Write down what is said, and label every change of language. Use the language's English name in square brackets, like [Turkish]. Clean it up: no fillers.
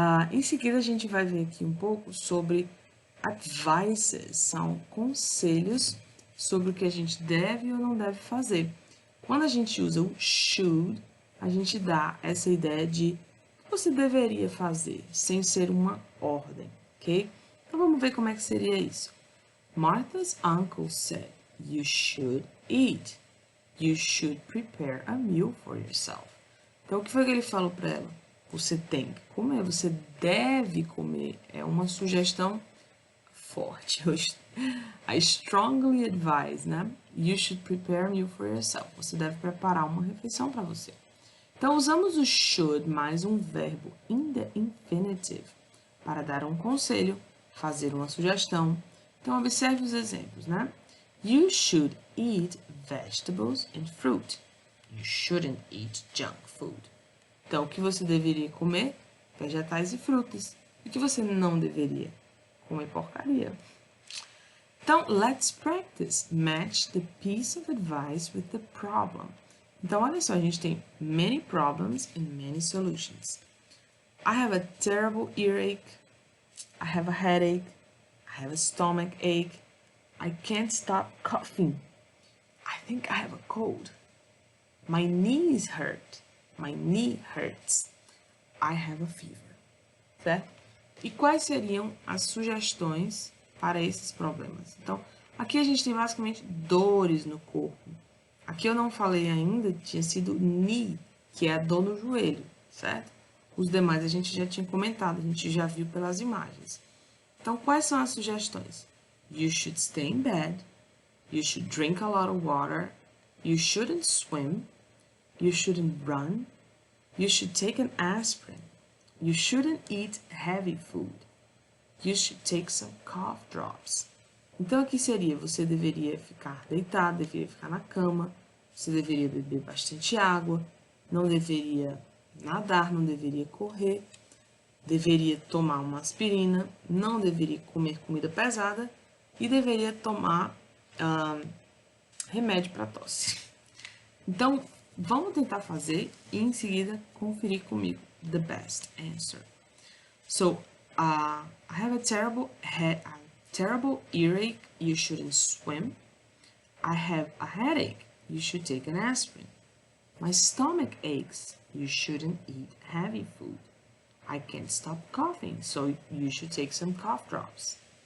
[Portuguese] Em seguida, a gente vai ver aqui um pouco sobre advices, são conselhos sobre o que a gente deve ou não deve fazer. Quando a gente usa o should, a gente dá essa ideia de o que você deveria fazer, sem ser uma ordem, ok? Então vamos ver como é que seria isso. [English] Martha's uncle said, you should eat. You should prepare a meal for yourself. [Portuguese] Então, o que foi que ele falou para ela? Você tem que comer, você deve comer. É uma sugestão forte. [English] I strongly advise, [Portuguese] né? [English] You should prepare a meal for yourself. [Portuguese] Você deve preparar uma refeição para você. Então, usamos o should mais um verbo [English] in the infinitive [Portuguese] para dar um conselho, fazer uma sugestão. Então, observe os exemplos, né? [English] You should eat vegetables and fruit. You shouldn't eat junk food. [Portuguese] Então, o que você deveria comer? Vegetais e frutas. E o que você não deveria? Comer porcaria. [English] Então, let's practice. Match the piece of advice with the problem. [Portuguese] Então, olha só, a gente tem [English] many problems and many solutions. I have a terrible earache. I have a headache. I have a stomach ache. I can't stop coughing. I think I have a cold. My knees hurt. My knee hurts. I have a fever. Certo? [Portuguese] E quais seriam as sugestões para esses problemas? Então, aqui a gente tem basicamente dores no corpo. Aqui eu não falei ainda, tinha sido knee, que é a dor no joelho, certo? Os demais a gente já tinha comentado, a gente já viu pelas imagens. Então, quais são as sugestões? [English] You should stay in bed. You should drink a lot of water. You shouldn't swim. You shouldn't run. You should take an aspirin. You shouldn't eat heavy food. You should take some cough drops. [Portuguese] Então, aqui seria, você deveria ficar deitado, deveria ficar na cama, você deveria beber bastante água, não deveria nadar, não deveria correr, deveria tomar uma aspirina, não deveria comer comida pesada e deveria tomar remédio para tosse. Então, vamos tentar fazer e em seguida conferir comigo [English] the best answer. So, I have a terrible earache, you shouldn't swim. I have a headache, you should take an aspirin. My stomach aches, you shouldn't eat heavy food. I can't stop coughing, so you should take some cough drops.